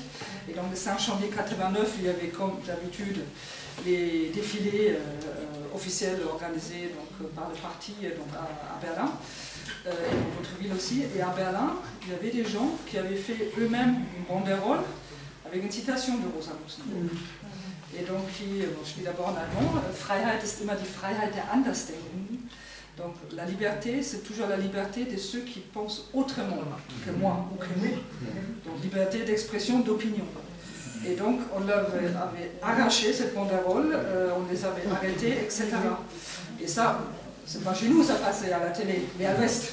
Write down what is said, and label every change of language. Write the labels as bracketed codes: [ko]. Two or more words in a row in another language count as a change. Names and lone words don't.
[fr] Et donc, le 5 janvier 89, il y avait comme d'habitude les défilés officiels organisés donc, par le parti donc, à Berlin, et dans d'autres villes aussi. Et à Berlin, il y avait des gens qui avaient fait eux-mêmes une banderole avec une citation de Rosa Luxembourg. Et donc, je dis d'abord en allemand, [de] Freiheit ist immer die Freiheit der Andersdenkenden. [fr] Donc la liberté, c'est toujours la liberté de ceux qui pensent autrement que moi ou que nous. Donc liberté d'expression, d'opinion. Et donc on leur avait arraché cette banderole, on les avait arrêtés, etc. Et ça, c'est pas chez nous, ça passait à la télé, mais à l'Ouest.